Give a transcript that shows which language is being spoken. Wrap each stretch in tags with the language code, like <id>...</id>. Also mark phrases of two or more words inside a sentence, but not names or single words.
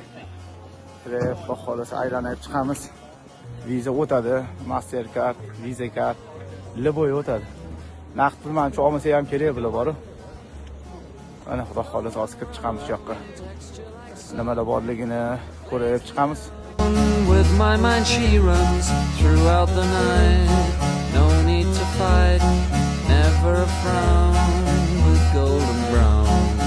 <uz>Xudo xolasa aylanib chiqamiz. Viza o'tadi, Mastercard, Visa kart, Liboy o'tadi. Naqd pul mencha olmasa ham kerak bular bor. Ana xudo xolasa hozir kirib chiqamiz shu yoqqa. Nimalar borligini ko'rib chiqamiz.</uz> <en>With my mind she runs throughout the night. No need to fight, never a frown with golden brown.</en>